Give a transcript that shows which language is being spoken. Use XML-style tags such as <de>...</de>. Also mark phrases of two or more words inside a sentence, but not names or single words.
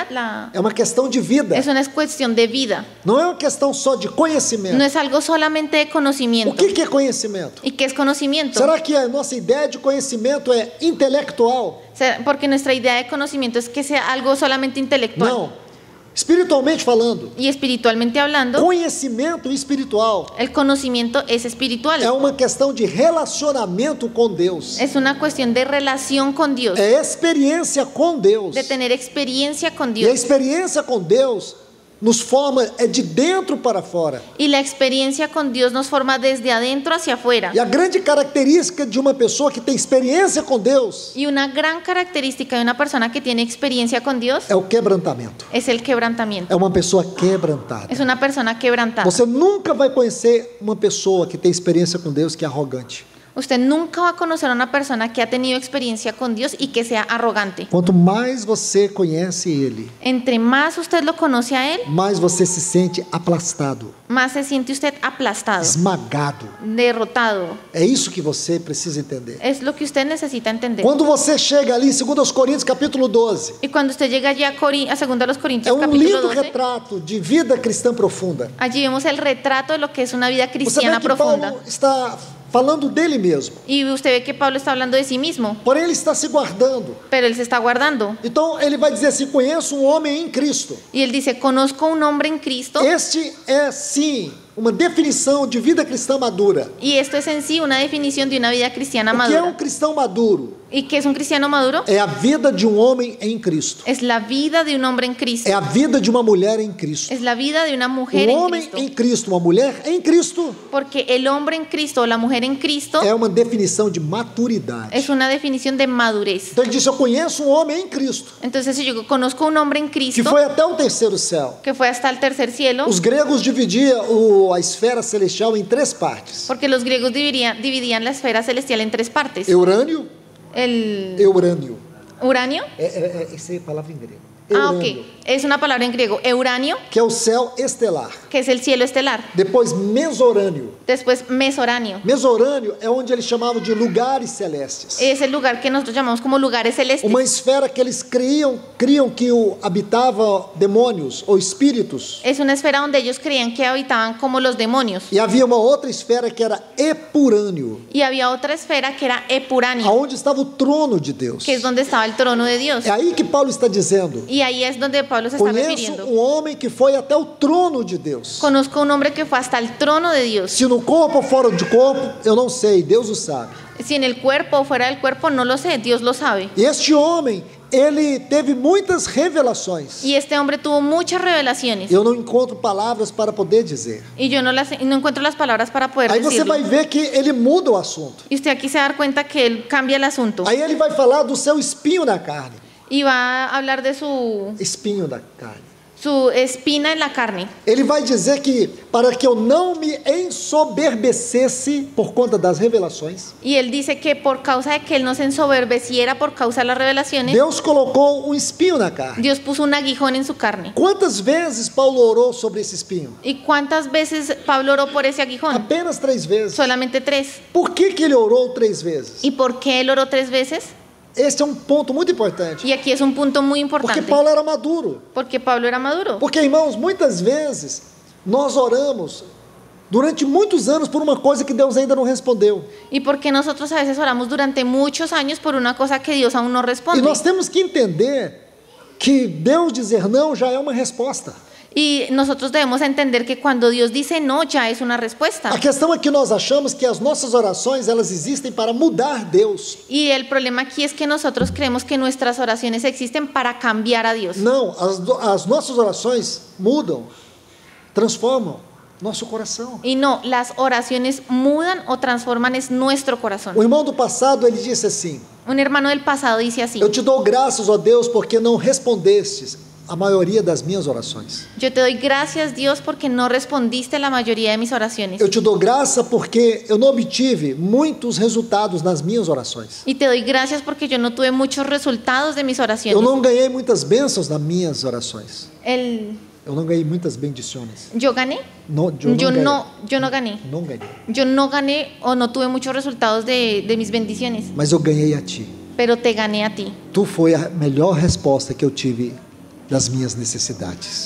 <pt>É uma questão de vida.</pt> <es>es una cuestión de vida.</es> <pt>Não é uma questão só de conhecimento.</pt> <es>No es algo solamente de</es> <pt>O</pt> <es>conocimiento.</es> <pt>que é conhecimento?</pt> <es>¿Y qué es conocimiento?</es> <pt>Será que a nossa ideia de conhecimento é intelectual?</pt> <es>Porque nuestra idea de conocimiento es que sea algo solamente intelectual.</es> <pt>Não. Espiritualmente falando,</pt> <es>Y espiritualmente hablando,</es> <pt>conhecimento espiritual</pt> <es>el conocimiento es espiritual.</es> <pt>é uma questão de relacionamento com Deus.</pt> <es>Es una cuestión de relación con Dios,</es> <pt>É experiência com Deus.</pt> <es>de tener experiencia con</es> <pt>E a</pt> <es>Dios.</es> <pt>experiência com Deus nos forma de dentro para fora.</pt> <es>Y la experiencia con Dios nos forma desde adentro hacia afuera.</es> <pt>E a grande característica de uma pessoa que tem experiência com Deus</pt> <es>Y una gran característica de una persona que tiene experiencia con Dios</es> <pt>é o quebrantamento.</pt> <es>es el quebrantamiento.</es> <pt>É uma pessoa quebrantada.</pt> <es>Es una persona quebrantada.</es> <pt>Você nunca vai conhecer uma pessoa que tem experiência com Deus que é arrogante.</pt> <es>Usted nunca va a conocer a una persona que ha tenido experiencia con Dios y que sea arrogante.</es> <pt>Quanto mais você conhece Ele,</pt> <es>Entre más usted lo conoce a Él,</es> <pt>mais você se sente aplastado,</pt> <es>más se siente usted aplastado,</es> <pt>esmagado.</pt> <es>derrotado.</es> <pt>É isso que você precisa entender.</pt> <es>Es lo que usted necesita entender.</es> <pt>Quando você chega ali em 2 Coríntios capítulo 12,</pt> <es>Y cuando usted llega allí a 2</es> <pt>é</pt> <es>Corintios</es> <pt>um</pt> <es>capítulo</es> <pt>lindo</pt> <es>12,</es> <pt>retrato de vida cristã profunda.</pt> <es>allí vemos el retrato de lo que es una vida</es> <pt>Você</pt> <es>cristiana</es> <pt>vê que</pt> <es>profunda.</es> <pt>Paulo está falando dele mesmo,</pt> <es>Y usted ve que Pablo está hablando de sí mismo,</es> <pt>porém ele está se guardando.</pt> <es>pero él se está guardando.</es> <pt>Então ele vai dizer assim: conheço um homem em Cristo.</pt> <es>Y él dice, conozco un hombre en Cristo.</es> <pt>Este é sim uma definição de vida cristã madura.</pt> <es>Y esto es en sí una definición de una vida cristiana</es> <pt>O que é um</pt> <es>madura.</es> <pt>cristão maduro?</pt> <es>¿Y qué es un cristiano maduro?</es> <pt>É a vida de um homem em Cristo.</pt> <es>Es la vida de un hombre en Cristo.</es> <pt>É a vida de uma mulher em Cristo.</pt> <es>Es la vida de una mujer</es> <pt>Um</pt> <es>en</es> <pt>homem</pt> <es>Cristo.</es> <pt>em Cristo, uma mulher em Cristo,</pt> <es>Porque el hombre en Cristo o la mujer en Cristo</es> <pt>é uma definição de maturidade.</pt> <es>es una definición de madurez.</es> <pt>Então ele disse: eu conheço um homem em Cristo,</pt> <es>Entonces, si yo conozco un hombre en</es> <pt>que</pt> <es>Cristo</es> <pt>foi até o terceiro céu.</pt> <es>que fue hasta el tercer cielo,</es> <pt>Os gregos dividiam a esfera celestial em 3 partes:</pt> <es>porque los griegos dividían la esfera celestial en 3 partes.</es> <pt>Eurânio,</pt> <es>El</es> <pt>Eurânio.</pt> <es>uranio.</es> <pt>Essa é a palavra em grego. Ah,</pt> <es>Eurânio, ok. Es una palabra en griego. Euranio,</es> <pt>que é o céu estelar.</pt> <es>que es el cielo estelar.</es> <pt>Depois, mesorânio.</pt> <es>Después, mesoráneo.</es> <pt>Mesorânio é onde eles chamavam de lugares celestes.</pt> <es>Es el lugar que nosotros llamamos como lugares celestes.</es> <pt>Uma esfera que eles criam que habitava demônios ou espíritos.</pt> <es>Es una esfera donde ellos creían que habitaban como los demonios.</es> <pt>E havia uma outra esfera que era epurânio,</pt> <es>Y había otra esfera que era epuráneo,</es> <pt>aonde estava o trono de Deus.</pt> <es>que es donde estaba el trono de Dios.</es> <pt>É aí que Paulo está dizendo:</pt> <es>Y ahí es donde Pablo se está</es> <pt>conheço</pt> <es>refiriendo.</es> <pt>um homem que foi até o trono de Deus.</pt> <es>Conozco un hombre que fue hasta el trono de Dios.</es> <pt>Se no corpo ou fora de corpo, eu não sei, Deus o sabe.</pt> <es>Si en el cuerpo o fuera del cuerpo, no lo sé, Dios lo sabe.</es> <pt>E este homem, ele teve muitas revelações.</pt> <es>Y este hombre tuvo muchas revelaciones.</es> <pt>Eu não encontro palavras para poder dizer.</pt> <es>Y yo no encuentro las palabras para poder</es> <pt>Aí você</pt> <es>decirlo.</es> <pt>vai ver que ele muda o assunto.</pt> <es>Y usted aquí se va a dar cuenta que él cambia el asunto.</es> <pt>Aí ele vai falar do seu espinho na carne.</pt> <es>Y va a hablar de su</es> <pt>Espinho da carne.</pt> <es>espina en la carne.</es> <pt>Ele vai dizer que para que eu não me ensoberbecesse por conta das revelações,</pt> <es>Y él dice que por causa de que él no se ensoberbeciera por causa de las revelaciones,</es> <pt>Deus colocou um espinho na carne.</pt> <es>Dios puso un aguijón en su carne.</es> <pt>Quantas vezes Paulo orou sobre esse espinho?</pt> <es>¿Y cuántas veces Pablo oró por ese aguijón?</es> <pt>Apenas 3 vezes.</pt> <es>Solamente 3.</es> <pt>Por que ele orou 3 vezes?</pt> <es>¿Y por qué él oró 3 veces?</es> <pt>Este é um ponto muito importante.</pt> <es>Y aquí es un punto muy</es> <pt>Porque</pt> <es>importante.</es> <pt>Paulo era maduro.</pt> <es>Porque Pablo era maduro.</es> <pt>Porque, irmãos, muitas vezes nós oramos durante muitos anos por uma coisa que Deus ainda não respondeu.</pt> <es>¿Y por qué nosotros a veces oramos durante muchos años por una cosa que Dios aún no</es> <pt>E</pt> <es>responde?</es> <pt>nós temos que entender que Deus dizer não já é uma resposta.</pt> <es>Y nosotros debemos entender que cuando Dios dice no, ya es una respuesta.</es> <pt>A questão é que nós achamos que as nossas orações, elas existem para mudar Deus.</pt> <es>Y el problema aquí es que nosotros creemos que nuestras oraciones existen para cambiar a Dios.</es> <pt>Não, as nossas orações mudam, transformam nosso coração.</pt> <es>Y no, las oraciones mudan o transforman es nuestro corazón.</es> <pt>O irmão do passado, ele disse assim:</pt> <es>Un hermano del pasado dice así:</es> <pt>eu te dou graças, ó Deus, porque não respondestes a maioria das minhas orações.</pt> <es>yo te doy gracias, Dios, porque no respondiste la mayoría de mis oraciones.</es> <pt>Eu te dou graça porque eu não obtive muitos resultados nas minhas orações.</pt> <es>Y te doy gracias porque yo no tuve muchos resultados de mis</es> <pt>Eu</pt> <es>oraciones.</es> <pt>não ganhei muitas bênçãos nas minhas orações. Eu não ganhei muitas bendições.</pt> <es>Yo gané.</es> <pt>Não,</pt> <es>Yo no gané.</es> <pt>Não ganhei.</pt> <es>Yo no gané o no tuve muchos resultados de mis bendiciones,</es> <pt>Mas eu ganhei a ti.</pt> <es>pero te gané a ti.</es> <pt>Tu foi a melhor resposta que eu tive das minhas necessidades.</pt>